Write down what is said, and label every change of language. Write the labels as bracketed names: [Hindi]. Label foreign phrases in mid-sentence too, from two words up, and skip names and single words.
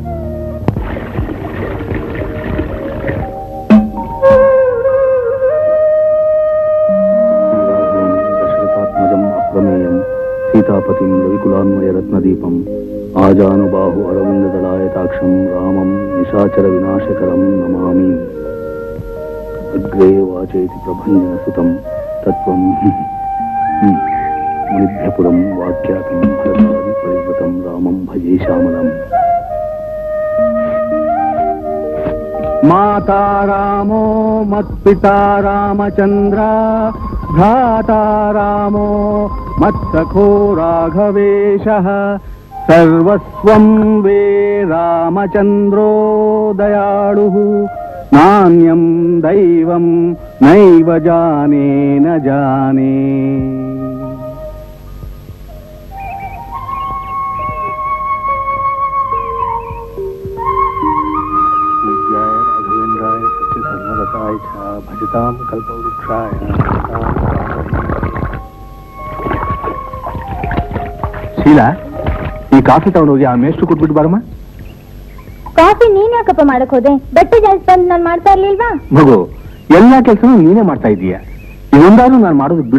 [Sanskrit] ದಶರಥಾತ್ಮಜಂ ಅಪ್ರಮೇಯಂ ಸೀತಾಪತಿಂ ರವಿಕುಲಾನ್ವಯ ರತ್ನದೀಪಂ ಆಜಾನುಬಾಹು ಅರವಿಂದದಳಾಯತಾಕ್ಷಂ ರಾಮಂ ನಿಶಾಚರ ವಿನಾಶಕರಂ ನಮಾಮಿ. ಅಗ್ರೇ ವಾಚೇತಿ ಪ್ರಭಂಜನ ಸುತಂ ತತ್ವಂ ಮುನಿಭ್ಯಪುರಂ ವಾಕ್ಯಾತಿಂ ಹರಸಾದಿ ಪರಿವೃತಂ ರಾಮಂ ಭಜೇ ಶ್ಯಾಮಲಂ. ಮಾತಾ ರಾಮೋ ಮತ್ಪಿತಾ ರಾಮಚಂದ್ರ ಭ್ರಾತಾ ರಾಮೋ ಮತ್ಸಖೋ ರಾಘವೇಶಃ ಸರ್ವಸ್ವಂ ವೇ ರಾಮಚಂದ್ರೋ ದಯಾಳುಃ ನಾನ್ಯಂ ದೈವಂ ನೈವ ಜಾನೇ ನ ಜಾನೇ. ರಾಘವೇಂದ್ರಾಯ ಸತ್ಯಧರ್ಮರತಾಯ ಚ ಭಜತಾಂ ಕಲ್ಪವೃಕ್ಷಾಯ. [Kannada] ಶೀಲಾ, ಈ ಕಾಫಿ ತಗೊಂಡೋಗಿ ಆ ಮೇಷ್ಟು ಕೊಟ್ಬಿಟ್ಟು ಬಾರಮ್ಮ. ಕಾಫಿ ನೀನ್ ಯಾಕಪ್ಪ ಮಾಡಕ್ ಹೋದೆ? ಬಟ್ಟೆ ಜಾಸ್ತಿ ಬಂದು ನಾನು ಮಾಡ್ತಾ ಇರ್ಲಿಲ್ವಾ? ಮಗು, ಎಲ್ಲಾ ಕೆಲಸನೂ ನೀನೇ ಮಾಡ್ತಾ ಇದೀಯ, ಇದೊಂದಾದ್ರೂ ನಾನು ಮಾಡೋದು ಬಿಡು.